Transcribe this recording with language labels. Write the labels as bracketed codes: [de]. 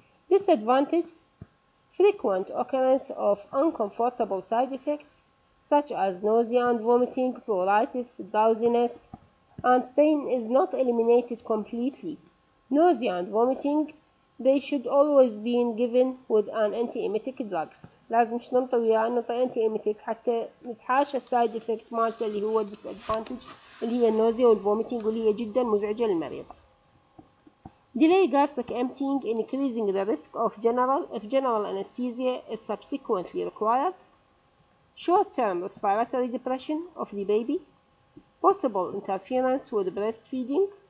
[en] Disadvantages: frequent occurrence of uncomfortable side effects such as nausea and vomiting, pruritus, drowsiness, and pain is not eliminated completely. Nausea and vomiting, they should always be given with an antiemetic drugs. [ar] لازم ننطي وياه نعطي antiemetic حتى نتحاشى السايد افكت مالته اللي هو disadvantage اللي هي النوزيا والفوميتنج واللي هي جدا مزعجة للمريضة. [en] Delay gastric emptying increasing the risk of if general anesthesia is subsequently required. Short-term respiratory depression of the baby. Possible interference with breastfeeding.